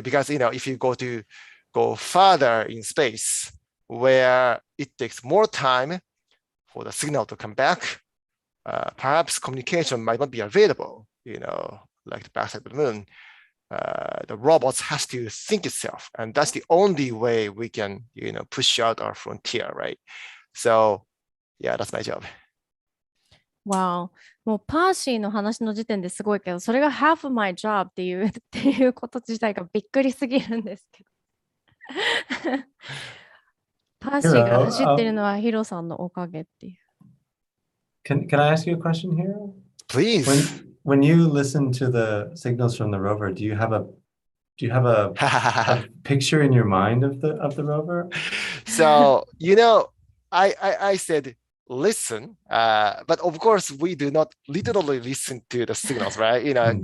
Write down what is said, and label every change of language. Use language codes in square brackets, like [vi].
[en] Because, if you go further in space, where it takes more time for the signal to come back, perhaps communication might not be available, like the backside of the moon. The robots has to think itself, and that's the only way we can, push out our frontier, right? So, yeah, that's my job. Wow. [ja] もうパーシーの話の時点ですごいけど、それが [en] half of my job [ja] っていうこと自体がびっくりすぎるんですけど。パーシーが走ってるのはヒロさんのおかげっていう。 [en] Can I ask you a question here? Please. When you listen to the signals from the rover, do you have a picture in your mind of the rover? So, I said listen, but of course we do not literally listen to the signals, right?